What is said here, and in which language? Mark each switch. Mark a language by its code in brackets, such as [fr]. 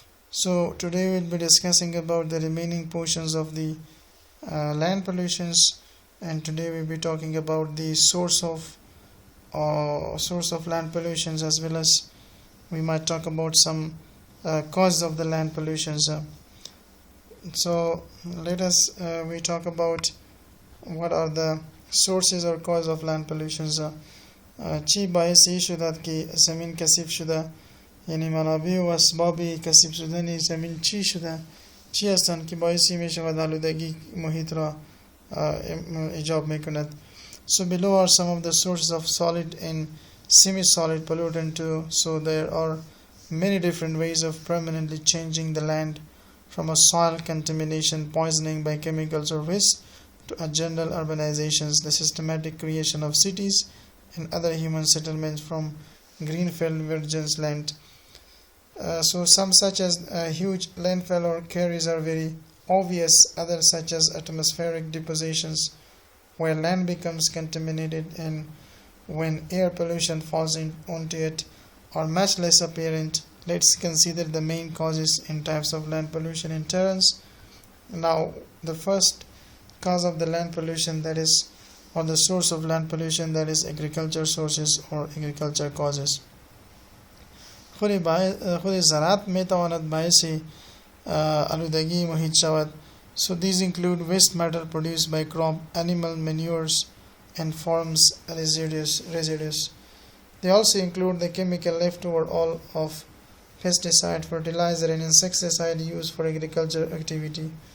[en] So today we'll be discussing about the remaining portions of the land pollutions, and today we'll be talking about the source of land pollutions, as well as we might talk about some causes of the land pollutions. So let us we talk about what are the sources or causes of land pollutions. [fa] چی باعثی شدد که زمین کثیف شده، یعنی منابع و اسباب کثیف شدن زمین چی شده، چی هستند که باعثی می شود آلودگی محیط را ایجاب می کند. [en] So below are some of the sources of solid and semi-solid pollutant too. So there are many different ways of permanently changing the land, from a soil contamination, poisoning by chemicals or waste, to a general urbanizations, the systematic creation of cities and other human settlements from greenfield virgin land. So some such as huge landfill or quarries are very obvious. Others such as atmospheric depositions, where land becomes contaminated and when air pollution falls onto it, are much less apparent. Let's consider the main causes and types of land pollution in turns. Now, the first cause of the land pollution, that is, or the source of land pollution, that is agriculture sources or agriculture causes. [fa] خود زراعت میتواند باعث آلودگی محیط شود. [en] So these include waste matter produced by crop, animal manures, and farms residues. They also include the chemical leftover all of pesticide, fertilizer, and insecticide used for agriculture activity.